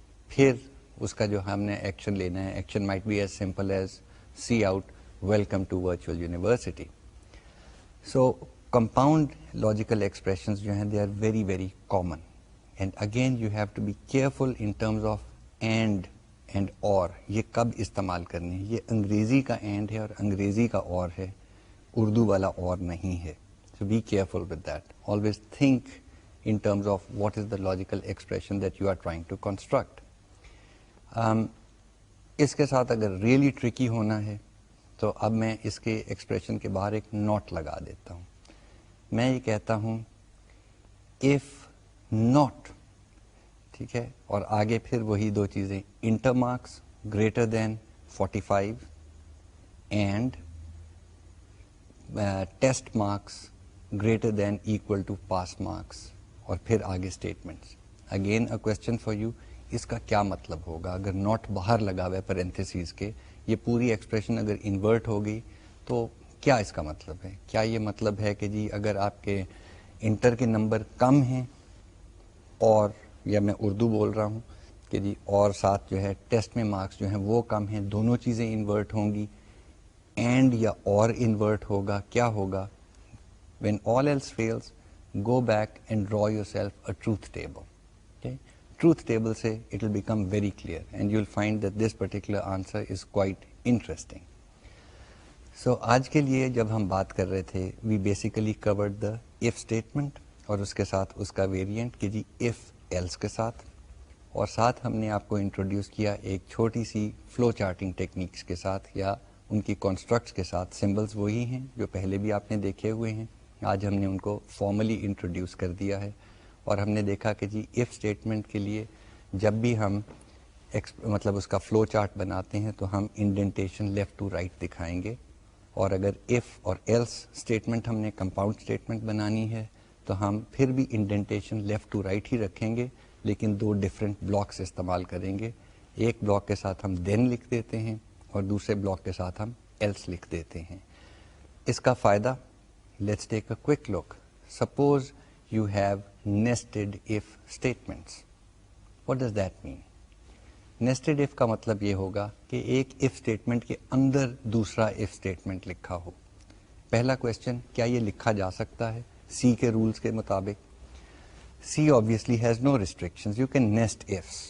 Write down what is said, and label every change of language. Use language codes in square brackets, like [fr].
[ur] پھر اس کا جو ہم نے ایکشن لینا ہے, [en] Action might be as simple as cout welcome to Virtual University. So compound logical expressions جو ہیں they are very very common, and again you have to be careful in terms of and or. [ur] یہ کب استعمال کرنے ہیں, یہ انگریزی کا اینڈ ہے اور انگریزی کا اور ہے, اردو والا اور نہیں ہے. [en] So be careful with that. Always think in terms of what is the logical expression that you are trying to construct. [ur] اس کے ساتھ اگر ریئلی ٹرکی ہونا ہے تو اب میں اس کے ایکسپریشن کے باہر ایک نوٹ لگا دیتا ہوں. میں یہ کہتا ہوں [en] if not, [ur] ٹھیک ہے, اور آگے پھر وہی دو چیزیں, [en] inter marks greater than 45 and test marks greater than equal to pass marks, [ur] اور پھر آگے [en] Statements. Again a question for you, [ur] اس کا کیا مطلب ہوگا اگر ناٹ باہر لگا ہوا ہے پیرنتھیسز کے, یہ پوری ایکسپریشن اگر انورٹ ہو گئی تو کیا اس کا مطلب ہے؟ کیا یہ مطلب ہے کہ جی اگر آپ کے انٹر کے نمبر کم ہیں اور, یا میں اردو بول رہا ہوں کہ جی اور ساتھ جو ہے ٹیسٹ میں مارکس جو ہیں وہ کم ہیں, دونوں چیزیں انورٹ ہوں گی, اینڈ یا اور انورٹ ہوگا, کیا ہوگا؟ [en] when all else fails go back and draw yourself a truth table. Okay? Truth table سے it will become very clear and you'll find that this particular answer is quite interesting. [ur] So آج کے لیے جب ہم بات کر رہے تھے [en] we basically covered the if statement [ur] اور اس کے ساتھ اس کا ویریئنٹ کہ جی if else کے ساتھ, اور ساتھ ہم نے آپ کو انٹروڈیوس کیا ایک چھوٹی سی فلو چارٹنگ ٹیکنیکس کے ساتھ یا ان کی کانسٹرکٹس کے ساتھ. سمبلس وہی ہیں جو پہلے بھی آپ نے دیکھے ہوئے ہیں, آج ہم نے ان کو فارملی انٹروڈیوس کر دیا ہے. اور ہم نے دیکھا کہ جی ایف اسٹیٹمنٹ کے لیے جب بھی ہم مطلب اس کا فلو چارٹ بناتے ہیں تو ہم انڈینٹیشن لیفٹ ٹو رائٹ دکھائیں گے, اور اگر ایف اور ایلس اسٹیٹمنٹ ہم نے کمپاؤنڈ اسٹیٹمنٹ بنانی ہے تو ہم پھر بھی انڈینٹیشن لیفٹ ٹو رائٹ ہی رکھیں گے, لیکن دو ڈفرینٹ بلاکس استعمال کریں گے. ایک بلاک کے ساتھ ہم دین لکھ دیتے ہیں اور دوسرے بلاک کے ساتھ ہم ایلس لکھ دیتے ہیں. اس کا فائدہ, [en] Let's take a quick look. Suppose you have nested if statements. What does that mean? [ur] Nested if کا مطلب یہ ہوگا کہ ایک if statement کے اندر دوسرا if statement لکھا ہو. پہلا کوشچن, کیا یہ لکھا جا سکتا ہے سی کے رولز کے مطابق؟ [en] C obviously has no restrictions. You can nest ifs.